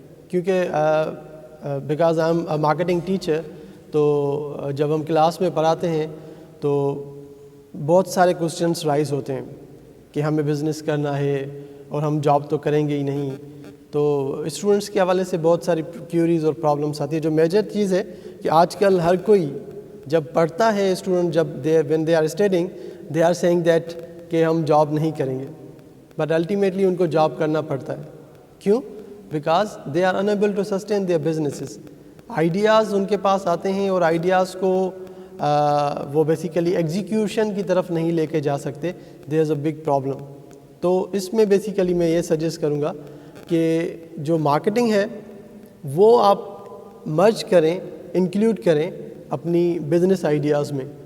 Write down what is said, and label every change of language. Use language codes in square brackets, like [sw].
[ur] کیونکہ [en] because I am a marketing teacher, [ur] تو جب ہم کلاس میں پڑھاتے ہیں تو بہت سارے کوسچنس رائز ہوتے ہیں کہ ہمیں بزنس کرنا ہے اور ہم جاب تو کریں گے ہی نہیں. تو اسٹوڈنٹس کے حوالے سے بہت ساری کیوریز اور پرابلمس آتی ہے. جو میجر چیز ہے کہ آج کل ہر کوئی جب پڑھتا ہے اسٹوڈنٹ، جب [en] when they are studying they are seeing that [ur] کہ ہم جاب نہیں کریں گے، [en] but ultimately [ur] ان کو جاب کرنا پڑتا ہے. [en] کیوں؟ Because they are unable to sustain their businesses. [ur] Ideas ان کے پاس آتے ہیں اور آئیڈیاز کو وہ بیسیکلی ایگزیکیوشن کی طرف نہیں لے کے جا سکتے. [en] There is a big problem. [ur] تو اس میں بیسیکلی میں یہ سجیسٹ کروں گا کہ جو مارکیٹنگ ہے وہ آپ مرج کریں، انکلیوڈ کریں اپنی بزنس آئیڈیاز میں.